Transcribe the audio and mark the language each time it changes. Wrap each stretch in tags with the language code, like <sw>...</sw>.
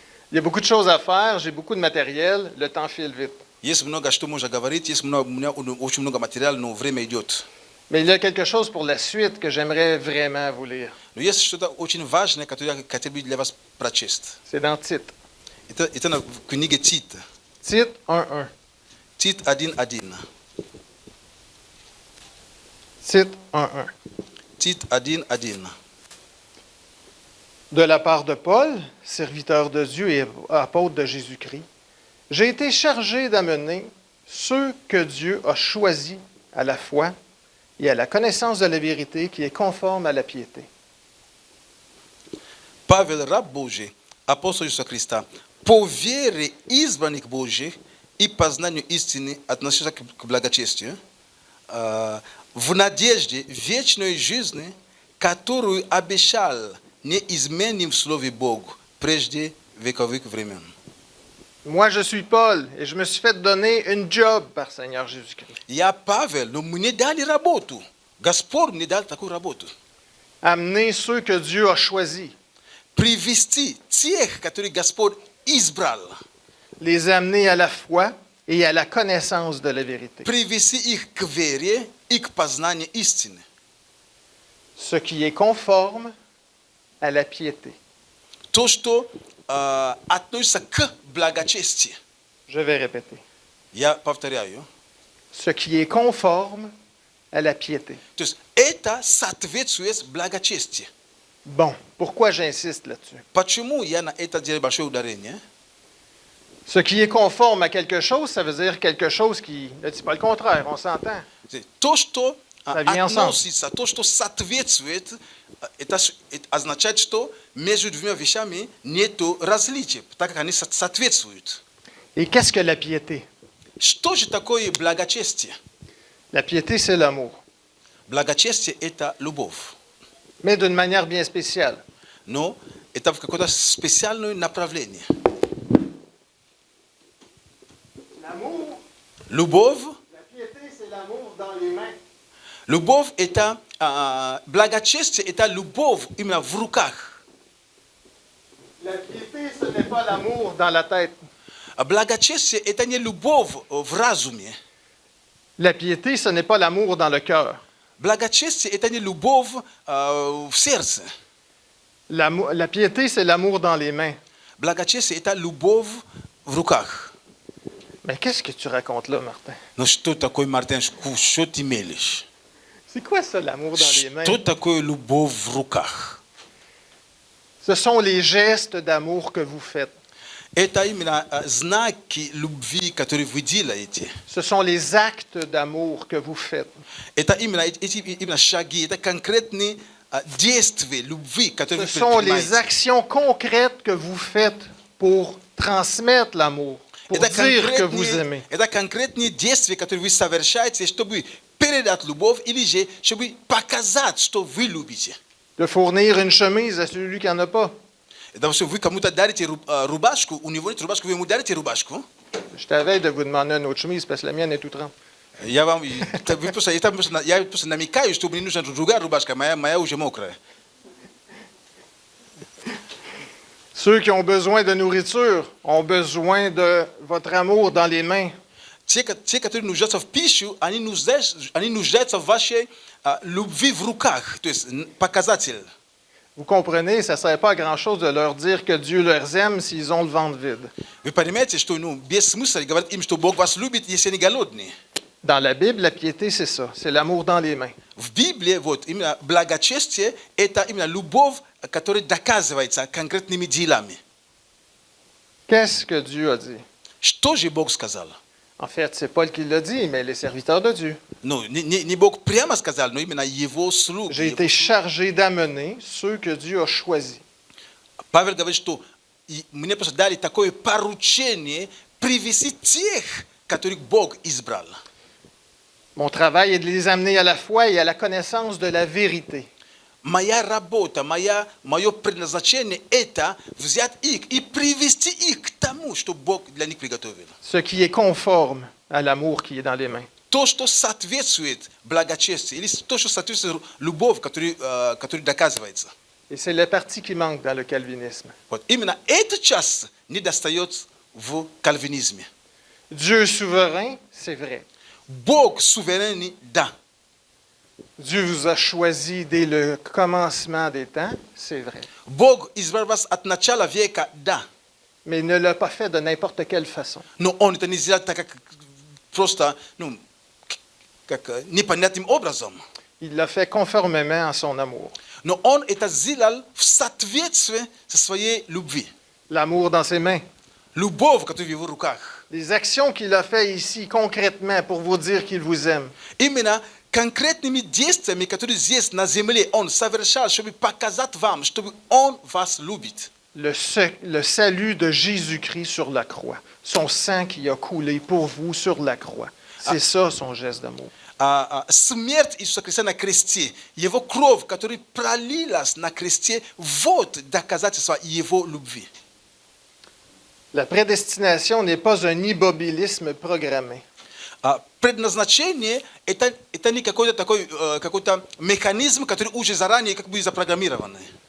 <fr>Il y a beaucoup de choses à faire, j'ai beaucoup de matériel, le temps file vite.</fr> <ru>Есть много что можно говорить, есть много, у меня очень много материала, но время идет.</ru> <fr>Mais il y a quelque chose pour la suite que j'aimerais vraiment vous lire.</fr> <ru>Но есть что-то очень важное, которое я хотел бы для вас прочесть.</ru> <fr>C'est dans Tite.</fr> <ru>Это в книге Тит.</ru> <fr>Tite 1.1.</fr> <ru>Тит 1.1.</ru> <fr>Tite 1.1.</fr> <ru>Тит 1.1.</ru> <fr>De la part de Paul, serviteur de Dieu et apôtre de Jésus-Christ, j'ai été chargé d'amener ceux que Dieu a choisis à la foi et à la connaissance de la vérité qui est conforme à la piété.</fr> <ru>Павел, раб Божий, апостол Иисуса Христа, по вере избранных Божьих и познанию истины, относящихся к благочестию, в надежде вечной жизни, которую обещал неизменным в Слове Бог прежде вековых времен.</ru> <fr>Moi, je suis Paul et je me suis fait donner une job par Seigneur Jésus-Christ.</fr> <ru>Я Павел, но мне дали работу. Господь мне дал такую работу.</ru> <fr>Amener ceux que Dieu a choisis,</fr> <ru>Привести тех, которые Господь избрал.</ru> <fr>les amener à la foi et à la connaissance de la vérité.</fr> <ru>Привести их к вере и к познанию истины.</ru> <fr>Ce qui est conforme à la piété.</fr> <ru>То, что относится к благочестию.</ru> <fr>Je vais répéter.</fr> <ru>Я повторяю.</ru> <fr>Ce qui est conforme à la piété.</fr> <ru>То есть это соответствует благочестию.</ru> <fr>Bon, pourquoi j'insiste là-dessus?</fr> <ru>Почему я на это делаю большое ударение?</ru> <fr>Ce qui est conforme à quelque chose, ça veut dire quelque chose qui ne dit pas le contraire, on s'entend.</fr> <ru>То, что</ru> <fr>Ça vient ensemble.</fr> <ru>относится, то, что соответствует, это означает, что между двумя вещами нет различия, так как они соответствуют.</ru> <fr>Et qu'est-ce que la piété?</fr> <ru>Что же такое благочестие?</ru> <fr>La piété, c'est l'amour,</fr> <ru>Благочестие – это любовь.</ru> <fr>mais d'une manière bien spéciale.</fr> <ru>Но это в какое-то специальное направление.</ru> <fr>L'amour,</fr> <ru>Любовь,</ru> <fr>la piété, c'est l'amour dans les mains.</fr> <ru>любовь – это благочестие, это любовь именно в руках.</ru> <fr>La piété, ce n'est pas l'amour dans la tête.</fr> <ru>А благочестие – это не любовь в разуме.</ru> <fr>La piété, ce n'est pas l'amour dans le cœur.</fr> <ru>Благочестие – это не любовь в сердце.</ru> <fr>La piété, c'est l'amour dans les mains.</fr> <ru>Благочестие – это любовь в руках.</ru> <fr>Mais qu'est-ce que tu racontes là, Martin?</fr> <ru>Но что такое, Мартин, что ты мелешь?</ru> <fr>C'est quoi ça, l'amour dans les mains?</fr> <ru>Что такое любовь в руках?</ru> <fr>Ce sont les gestes d'amour que vous faites.</fr> <ru>Это именно знаки любви, которые вы делаете.</ru> <fr>Ce sont les actes d'amour que vous faites.</fr> <ru>Это именно шаги, это конкретные действия любви, которые</ru> <fr>Ce sont les</fr> <ru>предпринимаете.</ru> <fr>actions concrètes que vous faites pour transmettre l'amour, pour dire que vous aimez.</fr> <ru>Это конкретные действия, которые вы совершаете, чтобы передать любовь или же чтобы показать, что вы любите.</ru> <fr>De fournir une chemise à celui qui n'en a pas.</fr> <ru>Допустим, вы кому-то дарите рубашку, у него нет рубашки, вы ему дарите рубашку.</ru> <fr>Je t'avais de vous demander une autre chemise parce que la mienne est tout trempe.</fr> <ru>Я просто намекаю, что мне нужна другая рубашка, моя уже мокрая.</ru> <fr>Ceux qui ont besoin de nourriture ont besoin de votre amour dans les mains.</fr> <ru>Ci, которые нуждаются в пищу, они нуждаются в вашей любви в руках, то есть показатель.</ru> <fr>Vous comprenez, ça ne sert pas à grand-chose de leur dire que Dieu les aime s'ils ont le ventre vide.</fr> <ru>Вы понимаете, что без смысла говорить им, что Бог вас любит, если они голодные.</ru> <fr>Dans la Bible, la piété, c'est ça. C'est l'amour dans les mains.</fr> <ru>В Библии вот именно благочестие – это именно любовь, которая доказывается конкретными делами.</ru> <fr>Qu'est-ce que Dieu a dit?</fr> <ru>Что же Бог сказал?</ru> <fr>En fait, c'est Paul qui l'a dit, mais les serviteurs de Dieu.</fr> <ru>Ну, не Бог прямо сказал, но именно Его слуги.</ru> <fr>J'ai été chargé d'amener ceux que Dieu a choisis.</fr> <ru>Павел говорит, что мне просто дали такое поручение привести тех, которых Бог избрал.</ru> <fr>Mon travail est de les amener à la foi et à la connaissance de la vérité.</fr> <ru>Моя работа, мое предназначение – это взять их и привести их к тому, что Бог для них приготовил.</ru> <fr>Ce qui est conforme à l'amour qui est dans les mains.</fr> <ru>То, что соответствует благочестию, или то, что соответствует любовь, которая доказывается.</ru> <fr>Et c'est la partie qui manque dans le calvinisme.</fr> <ru>Вот. Именно эта часть недостает в кальвинизме.</ru> <fr>Dieu souverain, c'est vrai.</fr> <ru>Бог суверенный, да.</ru> <fr>Dieu vous a choisi dès le commencement des temps, c'est vrai.</fr> <ru>Бог избрал вас от начала века, да.</ru> <fr>Mais il ne l'a pas fait de n'importe quelle façon.</fr> <ru>Но Он это не сделал так, как просто, как непонятным образом.</ru> <fr>Il l'a fait conformément à son amour.</fr> <ru>Но Он это сделал в соответствии со своей любви.</ru> <fr>L'amour dans ses mains.</fr> <ru>Любовь, которая в Его руках.</ru> <fr>Les actions qu'il a fait ici concrètement pour vous dire qu'il vous aime.</fr> <ru>Именно конкретными действиями, которые здесь на земле Он совершал, чтобы показать вам, чтобы Он вас любит.</ru> <fr>Le salut de Jésus-Christ sur la croix. Son sang qui a coulé pour vous sur la croix. C'est ça son geste d'amour.</fr> <ru>Смерть Иисуса Христа на кресте, Его кровь, которая пролилась на кресте, вот доказательство Его любви.</ru> <fr>La prédestination n'est pas un immobilisme programmé.</fr> <ru>Предназначение – это не какой-то механизм, который уже заранее как бы запрограммированный.</ru>